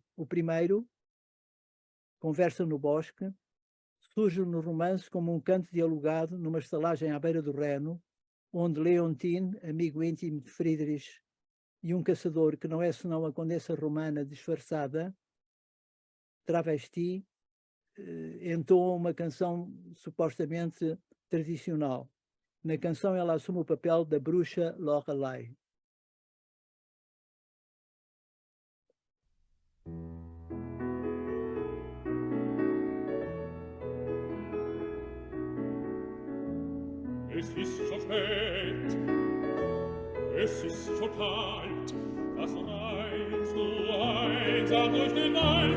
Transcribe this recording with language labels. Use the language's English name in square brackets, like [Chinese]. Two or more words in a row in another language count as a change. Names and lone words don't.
[Portuguese] O primeiro, Conversa no Bosque, surge no romance como um canto dialogado numa estalagem à beira do Reno, onde Leontine, amigo íntimo de Friedrich, e um caçador que não é senão a condessa romana disfarçada, travesti, entoam uma canção supostamente tradicional. Na canção ela assume o papel da bruxa Lorelei. [German] Es ist schon spät, es ist schon kalt, was reitst du einsam durch den Wald?